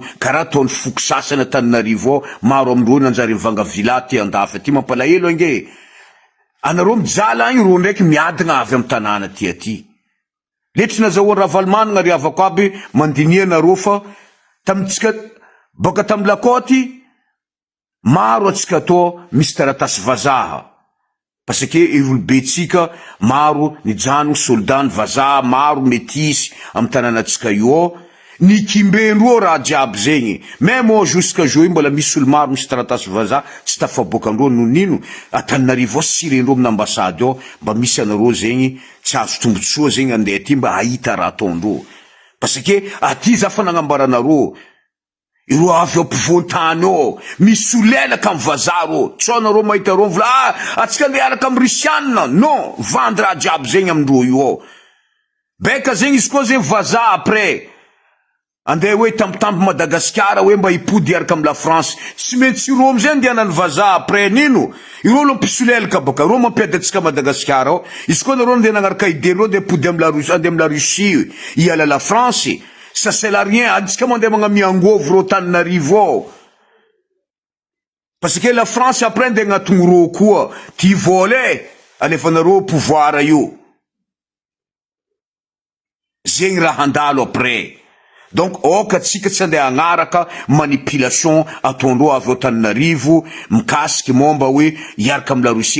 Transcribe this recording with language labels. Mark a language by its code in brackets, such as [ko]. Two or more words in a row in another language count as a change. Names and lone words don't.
[mg] Karaha ataon'ny foko sasany Tananarivo ao, maro amindreo nanjary mivanga vila ty andafy ty mampalahelo ange. Anareo mijala agny ro ndraiky miadagna avy amin'ny tanàna ty aty. Letry nazahoany Ravalomanana ry havako aby mandinia nareo fa tamitsika boka tamy lakôty maro atsika atao misy taratasy vazaha. [fr] Parce que [mg] irolobe tsika maro nijano soldat ny vazaha maro metisy amin'ny tanàna atsika io ao. Ny kimbendreo raha jiaby zegny. Même ao [fr] jusqu'à aujourd'hui [mg] mbola misy olo maro misy taratasy vazaha tsy tafabokandreo noho nino Antananarivo sirendreo amin'ny ambassade ao mba misy anareo zegny tsy azo tombotsoa zegny andeha ty mba ahita raha ataondreo. [fr] Parce que [mg] aty za fa nagnambaranareo iro avy ampovoan-tany ao misy olelaka amin'ny vazaha reo. Tsy anareo mahita reo vola atsika andeha araka amin'ny Rusiana. Non, vandy raha jiaby zegny amindreo io ao. beka zegny izy koa zegny vazaha après andeha hoe tampotampo Madagasikara hoe mba hipody hiaraka amy la France, tsy maintsy iro amizay andehanany vazaha après nino iro lo mpisolelaka baka ro mampiady atsika Madagasikara ao, izy koa nareo andeha nagnaraka idénreo de pody amy la Russie, andeha amy la Russie hiala la France, [fr] ça sert à rien. [mg] Aditsika mandeha magnamia angovo ro Tananarivo ao, [fr] parce que [mg] la France après andeha agnatogno ro koa ty vola alefanareo pouvoir io, zegny raha handalo après. Donc oka tsika tsy andeha agnaraka manipulation ataondreo avy ao Tananarivo mikasiky momba hoe hiaraka amy la Russie.